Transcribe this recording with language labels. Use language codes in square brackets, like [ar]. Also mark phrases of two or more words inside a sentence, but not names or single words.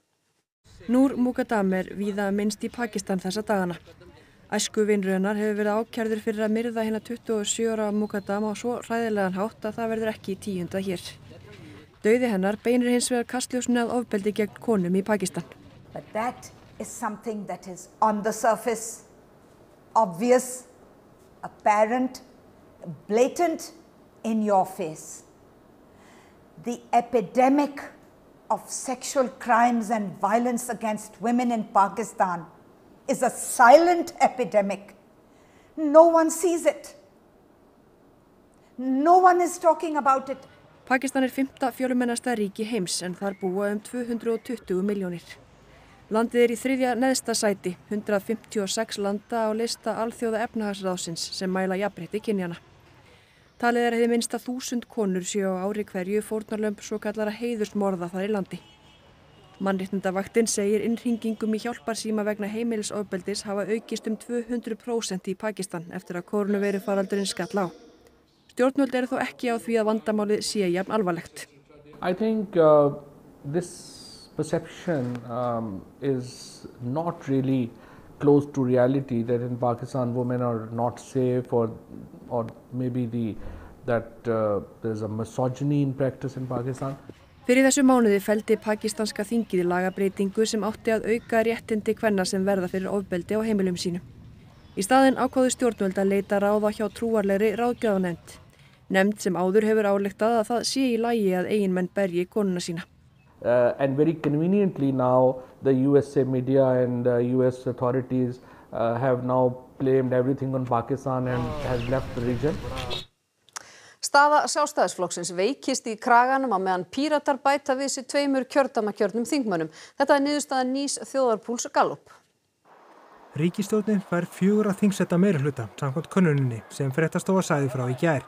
[is] Nur Muqaddam er víða minnst í Pakistan þessa dagana. Æskuvinur hennar hefur verið ákærður fyrir að myrða hina 27 ára Muqaddam á svo hræðilegan hátt að það verður ekki tíundað hér. Dauði hennar beinir hins vegar kastljósinu að ofbeldi gegn konum í Pakistan. [en] But that is something that is on the surface, obvious, apparent, blatant, in your face. The epidemic of sexual crimes and violence against women in Pakistan is a silent epidemic. No one sees it. No one is talking about it. [is] Pakistan er 5. fjölmennasta ríki heims en þar búa 220 milljónir. Landið er í 3. neðsta sæti, 156 landa á lista Alþjóða efnahagsráðsins sem mæla jafnrétti kynjanna. Talið er að hið minnsta 1000 konur séu á ári hverju fórnarlömb svokallara heiðursmorða þar í landi. Mannréttindavaktin segir innhringingum í hjálparsíma vegna heimilisofbeldis hafa aukist 200% í Pakistan eftir að kórónuveirufaraldurinn skall á. Stjórnvöld eru þó ekki á því að vandamálið sé jafn alvarlegt. [en] I think this perception is not really close to reality that in Pakistan women are not safe or maybe that there's a misogyny in practice in Pakistan. [is] Fyrir þessu mánuði felldi pakistanska þingið lagabreytingu sem átti að auka réttindi kvenna sem verða fyrir ofbeldi á heimilum sínum. Í staðinn ákváðu stjórnvöld að leita ráða hjá trúarlegri ráðgjafarnefnd. Nefnd sem áður hefur ályktað að það sé í lagi að eiginmenn berji konuna sína. [en] And very conveniently now the USA media and US authorities have now blamed everything on Pakistan and has left the region. [is] Staða Sjálfstæðisflokksins veikist í kraganum á meðan Píratar bæta við sig 2 kjördæmakjörnum þingmönnum. Þetta er niðurstaða nýs þjóðarpúls Gallup. Ríkisstjórnin fær 4 þingsæta meirihluta samkvæmt könnuninni sem Fréttastofa sagði frá í gær.